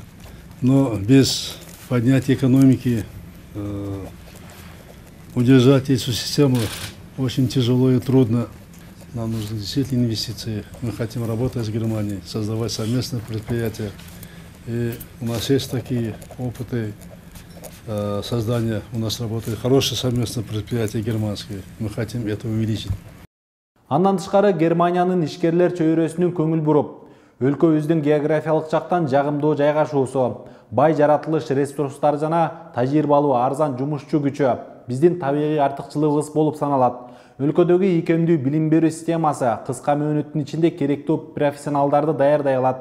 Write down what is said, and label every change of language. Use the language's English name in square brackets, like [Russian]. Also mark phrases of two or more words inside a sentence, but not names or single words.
[Russian] Но без поднятия экономики удержать эту систему очень тяжело и трудно. Нам нужны действительно инвестиции. Мы хотим работать с Германией, создавать совместные предприятия. И у нас есть такие опыты создания. У нас работают хорошие совместные предприятия германские. Мы хотим это увеличить. [Kyrgyz] Андан тышкары Германиянын ишкерлер чөйрөсүнүн көңүл буруп, өлкөбүздүн географиялык жактан жагымдуу жайгашуусу, бай жаратылыш ресурстары жана тажрыйбалуу арзан жумушчу күчү биздин табигый артыкчылыгыбыз болуп саналат. Өлкөдөгү ийкемдүү билим берүү системасы кыска мөөнөттүн ичинде керектүү профессионалдарды даярдай алат.